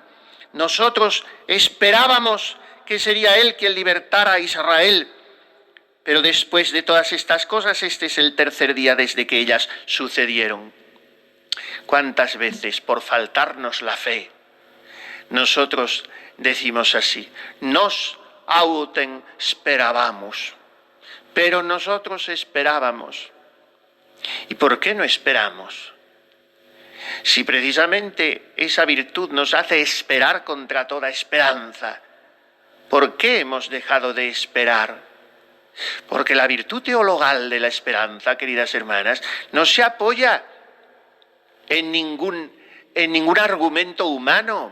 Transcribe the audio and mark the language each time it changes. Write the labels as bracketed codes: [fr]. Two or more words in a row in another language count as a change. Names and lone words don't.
[es] Nosotros esperábamos que sería él quien libertara a Israel. Pero después de todas estas cosas, este es el 3er día desde que ellas sucedieron. ¿Cuántas veces, por faltarnos la fe, nosotros decimos así, [la] nos autem speravamos, [es] pero nosotros esperábamos? ¿Y por qué no esperamos? Si precisamente esa virtud nos hace esperar contra toda esperanza, ¿por qué hemos dejado de esperar? Porque la virtud teologal de la esperanza, queridas hermanas, no se apoya en ningún argumento humano.